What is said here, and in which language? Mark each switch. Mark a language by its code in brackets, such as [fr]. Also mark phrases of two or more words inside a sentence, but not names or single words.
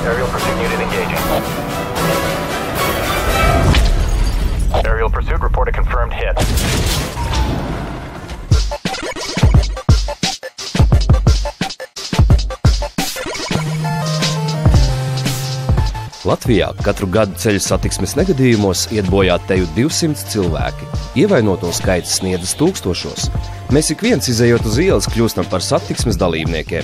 [en] Aerial pursuit unit engaging. Aerial pursuit report a confirmed hit. [lv] Latvijā katru gadu ceļu satiksmes negadījumos iet bojā teju 200 cilvēki. Ievainoto skaits sniedzas tūkstošos. Mēs ik viens izejot uz ielas kļūstam par satiksmes dalībniekiem.